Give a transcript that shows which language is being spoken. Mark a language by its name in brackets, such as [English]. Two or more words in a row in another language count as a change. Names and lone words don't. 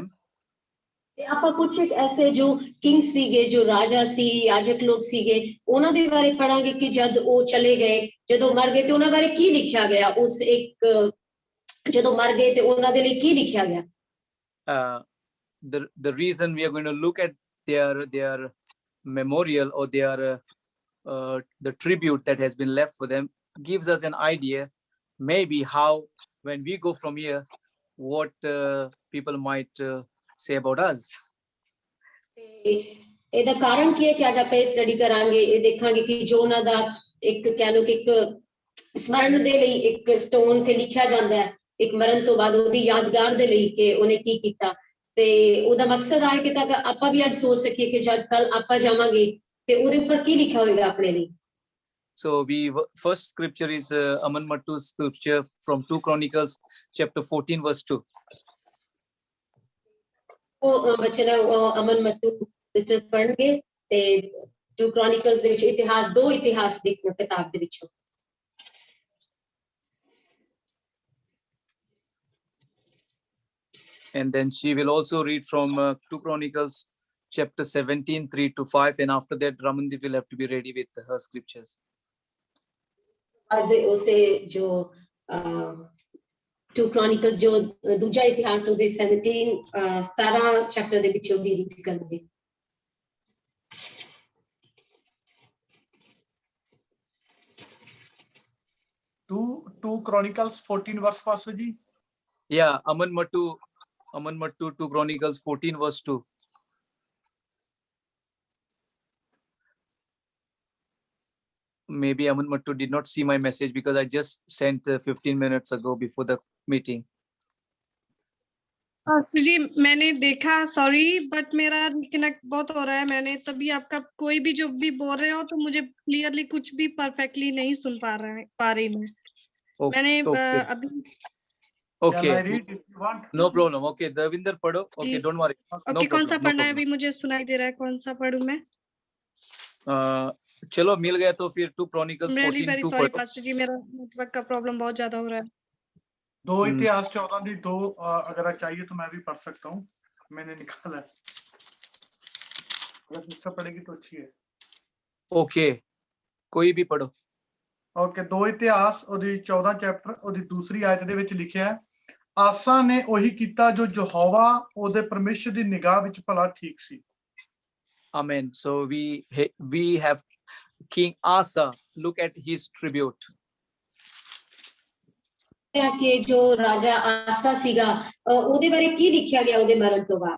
[Punjabi] ਤੇ ਆਪਾਂ ਕੁਝ ਇੱਕ ਐਸੇ ਜੋ ਕਿੰਗ ਸੀਗੇ ਜੋ ਰਾਜਾ ਸੀ ਯਾਜਕ ਲੋਕ ਸੀਗੇ ਉਹਨਾਂ ਦੇ ਬਾਰੇ ਪੜਾਂਗੇ ਕਿ ਜਦ ਉਹ ਚਲੇ ਗਏ ਜਦੋਂ ਮਰ ਗਏ ਤੇ ਉਹਨਾਂ ਬਾਰੇ ਕੀ ਲਿਖਿਆ ਗਿਆ ਉਸ ਇੱਕ ਜਦੋਂ ਮਰ ਗਏ ਤੇ ਉਹਨਾਂ ਦੇ ਲਈ ਕੀ ਲਿਖਿਆ ਗਿਆ [English] The reason we are going to look at their memorial or their the tribute that has been left for them gives us an idea maybe how when we go from here what people might say about us. [Punjabi] ਇਹਦਾ ਕਾਰਨ ਕੀ ਹੈ ਕਿ ਅੱਜ ਆਪਾਂ ਇਹ ਸਟੱਡੀ ਕਰਾਂਗੇ ਇਹ ਦੇਖਾਂਗੇ ਕਿ ਜੋ ਉਹਨਾਂ ਦਾ ਇੱਕ ਕਹਿ ਲਓ ਕਿ ਇੱਕ ਸਮਰਨ ਦੇ ਲਈ ਇੱਕ ਸਟੋਨ ਤੇ ਲਿਖਿਆ ਜਾਂਦਾ ਹੈ ਇੱਕ ਮਰਨ ਤੋਂ ਬਾਅਦ ਉਹਦੀ ਯਾਦਗਾਰ ਦੇ ਲਈ ਕਿ ਉਹਨੇ ਕੀ ਕੀਤਾ ਤੇ ਉਹਦਾ ਮਕਸਦ ਹੈ ਕਿ ਤਾਂ ਆਪਾਂ ਵੀ ਅੱਜ ਸੋਚ ਸਕੀਏ ਕਿ ਜਦ ਕੱਲ ਆਪਾਂ ਜਾਵਾਂਗੇ ਤੇ ਉਹਦੇ ਉੱਪਰ ਕੀ ਲਿਖਿਆ ਹੋਵੇਗਾ ਆਪਣੇ ਲਈ [English] So first scripture is Aman Mattu's scripture from 2 Chronicles chapter 14 verse 2. [Punjabi] ਉਹ ਬਚਨ ਅਮਨ ਮੱਟੂ ਸਿਸਟਰ ਪੜ੍ਹਨਗੇ ਤੇ 2 Chronicles ਦੇ ਵਿੱਚ ਇਤਿਹਾਸ ਦੋ ਇਤਿਹਾਸ ਦੀ ਕਿਤਾਬ ਦੇ ਵਿੱਚੋਂ [English] And then she will also read from 2 Chronicles chapter 17 3 to 5 and after that Ramandeep will have to be ready with her scriptures. [Punjabi] ਉਸੇ ਜੋ 2 Chronicles ਜੋ ਦੂਜਾ ਇਤਿਹਾਸ ਉਹਦੇ 17 ਚੈਪਟਰ ਦੇ ਵਿੱਚੋਂ ਵੀ ਰੀਡ ਕਰਨਗੇ [English] Two Chronicles 14 verse Pastor ji. Yeah, Aman Mattu 2 Chronicles 14 verse 2. Maybe Aman Mattu did not see my message because I just sent 15 minutes ago before the meeting. [Hindi] जी मैंने देखा [English] sorry but [Hindi] मेरा कनेक्ट बहुत हो रहा है मैंने तभी आपका कोई भी जो भी बोल रहे हो तो मुझे क्लियरली कुछ भी परफेक्टली नहीं सुन पा रही मैं मैंने अभी [English] Okay. Shall I read if you want? No problem. Okay, Davinder पढ़ो. Okay, don't worry. [Hindi] ओके कौन सा पढ़ना है अभी मुझे सुनाई दे रहा है कौन सा पढ़ूं मैं चलो मिल गया तो फिर 2 Chronicles [English] I'm really 14 very 2 sorry, [Hindi] पढ़ो। Pastor जी, मेरा नेटवर्क का प्रॉब्लम बहुत ज्यादा हो रहा है। 2 इतिहास 14 दी 2 अगर चाहिए तो मैं भी पढ़ सकता हूँ, मैंने निकाला है। अगर अच्छा पढ़ेगी तो अच्छी है। ओके, कोई भी पढ़ो। [Punjabi] ओके, 2 इतिहास ਉਹਦੀ 14 ਚੈਪਟਰ ਉਹਦੀ ਦੂਸਰੀ ਆਇਤ ਦੇ ਵਿੱਚ ਲਿਖਿਆ ਹੈ, ਆਸਾ ਨੇ ਉਹੀ ਕੀਤਾ ਜੋ ਯਹੋਵਾ ਉਹਦੇ ਪਰਮੇਸ਼ਰ ਦੀ ਨਿਗਾਹ ਵਿੱਚ ਭਲਾ ਠੀਕ ਸੀ। [English] Amen. So we have King Asa. Look at his tribute. [Punjabi] ਕਿ ਜੋ ਰਾਜਾ ਆਸਾ ਸੀਗਾ ਉਹਦੇ ਬਾਰੇ ਕੀ ਲਿਖਿਆ ਗਿਆ ਉਹਦੇ ਮਰਨ ਤੋਂ ਬਾਅਦ।